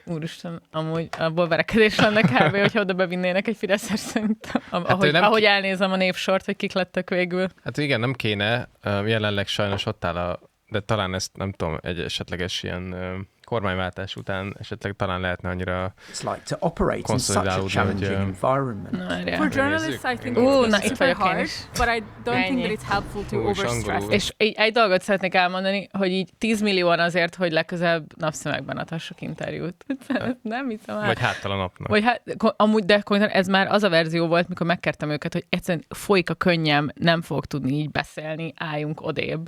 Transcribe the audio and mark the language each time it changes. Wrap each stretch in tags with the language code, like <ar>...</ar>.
<hu>Úristen, amúgy abból verekedés lenne kb., hogyha oda bevinnének egy fideszes szerintem. Ahogy elnézem a névsort, hogy kik lettek végül. Hát igen, nem kéne. Jelenleg sajnos ott áll a... De talán ezt, nem tudom, egy esetleges ilyen kormányváltás után esetleg talán lehetne annyira konszolidálódni, hogy...</hu> <en>For journalists, I think it's super hard, but I don't think that it's helpful to overstress.</en> <hu>És egy dolgot szeretnék elmondani, hogy így 10 millióan azért, hogy legközelebb napszemekben adhassak interjút. Nem hiszem el. Vagy háttal a napnak. Vagy hát, amúgy, de konkrétan ez már az a verzió volt, mikor megkértem őket, hogy egyszerűen folyik a könnyem, nem fogok tudni így beszélni, álljunk odébb.</hu>